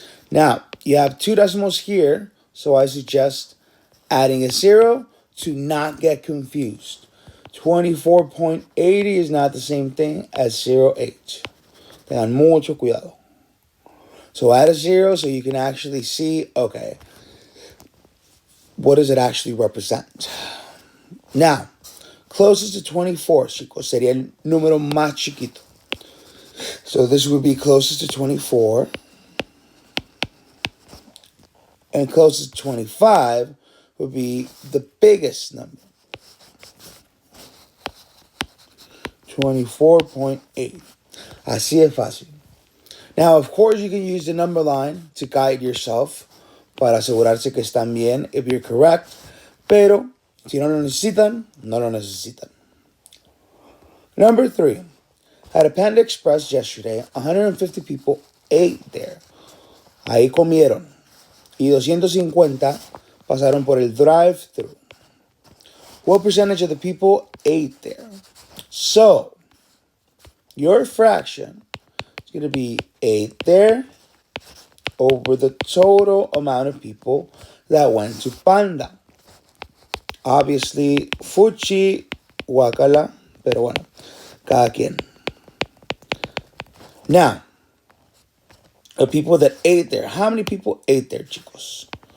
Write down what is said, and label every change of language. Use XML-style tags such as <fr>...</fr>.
<en>Now, you have two decimals here, so I suggest adding a 0 to not get confused. 24.80 is not the same thing as 0.8.</en> <es>Tengan mucho cuidado.</es> <en>So add a 0 so you can actually see, okay, what does it actually represent? Now, closest to 24,</en> <es>chicos, sería el número más chiquito.</es> <en>So this would be closest to 24. And closest to 25 would be the biggest number.</en> <es>24.8. Así es fácil.</es> <en>Now, of course, you can use the number line to guide yourself</en> <es>para asegurarse que están bien</es> <en>if you're correct.</en> <es>Pero, si no lo necesitan, no lo necesitan.</es> <en>Number 3. At a Panda Express yesterday, 150 people ate there.</en> <es>Ahí comieron. Y 250 pasaron por el drive-thru.</es> <en>What percentage of the people ate there? So, your fraction is going to be 8 there over the total amount of people that went to Panda.</en> <es>Obviously, fuchi, guacala, pero bueno, cada quien.</es> <en>Now, the people that ate there. How many people ate there, chicos?</en>